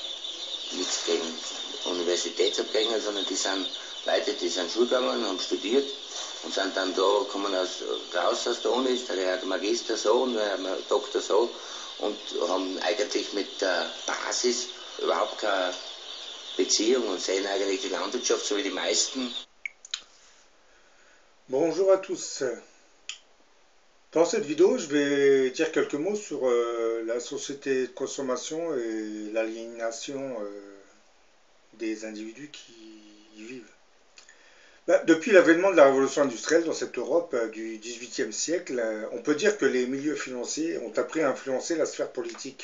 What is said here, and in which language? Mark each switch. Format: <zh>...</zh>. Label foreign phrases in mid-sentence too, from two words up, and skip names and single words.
<de>Nichts gegen Universitätsabgänger, sondern die sind Leute, die sind Schule gegangen, haben studiert und sind dann da, kommen raus aus der Uni, der hat Magister so und der Doktor so und haben eigentlich mit der Basis überhaupt keine Beziehung und sehen eigentlich die Landwirtschaft so wie die meisten.</de> <fr>Bonjour à tous. Dans cette vidéo, je vais dire quelques mots sur la société de consommation et l'aliénation des individus qui y vivent. Depuis l'avènement de la révolution industrielle dans cette Europe du XVIIIe siècle, on peut dire que les milieux financiers ont appris à influencer la sphère politique.</fr>